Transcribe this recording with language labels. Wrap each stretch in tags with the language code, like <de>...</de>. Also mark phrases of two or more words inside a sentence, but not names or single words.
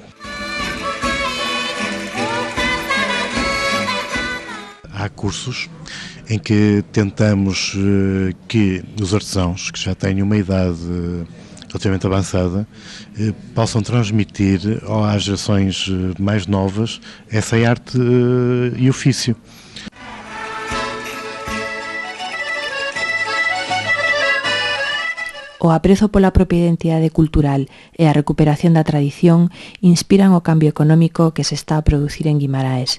<pt>Há cursos em que tentamos que os artesãos, que já têm uma idade relativamente avançada, possam transmitir às gerações mais novas essa arte e ofício.</pt> <gl>O aprezo pola propia identidade cultural e a recuperación da tradición inspiran o cambio económico que se está a producir en Guimaraes.</gl>